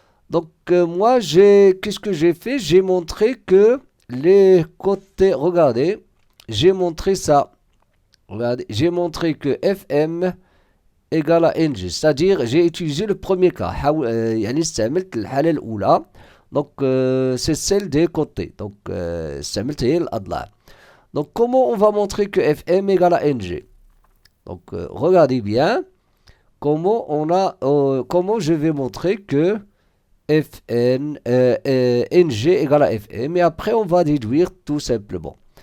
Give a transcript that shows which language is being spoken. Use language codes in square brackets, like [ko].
[fr] Donc moi, qu'est-ce que j'ai fait? J'ai montré que les côtés, regardez, j'ai montré ça. Regardez, j'ai montré que Fm égale à Ng. C'est-à-dire, j'ai utilisé le premier cas. [ar] يعني استعملت الحالة الأولى. [fr] Donc, c'est celle des côtés. Donc, [ar] استعملت هي الأضلاع. [fr] Donc, comment on va montrer que Fm égale à Ng? Donc, regardez bien comment je vais montrer que Fn, Ng égale à Fm. Et après, on va déduire tout simplement.